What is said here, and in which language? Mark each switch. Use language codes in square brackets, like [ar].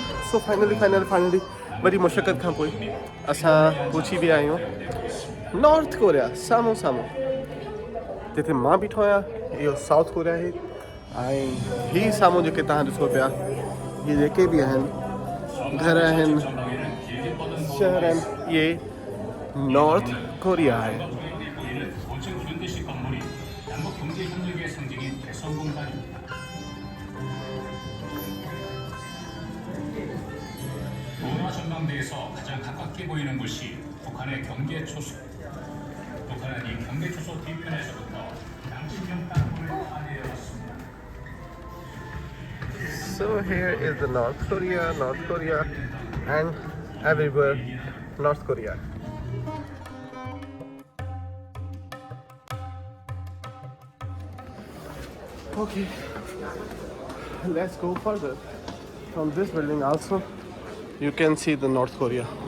[sd] So finally बड़ी मुशक्क़त खां पोइ असां पहुची भी आहियूं नॉर्थ कोरिया साम्हूं जिथे मां बीठो आहियां। इहो साउथ कोरिया आहे ऐं ही साम्हूं जेके तव्हां ॾिसो पिया, ये जेके बि आहिनि घर आहिनि, शहर आहिनि, ये नॉर्थ कोरिया आहे। [ko] 전망대에서 가장 가깝게 보이는 곳이 북한의 경계 초소. 북한은 이 경계 초소 뒤편에서부터 양심형 땅굴을 파내해 왔습니다. [en] So here is the North Korea and everywhere North Korea. Okay, let's go further. From this building also you can see the North Korea.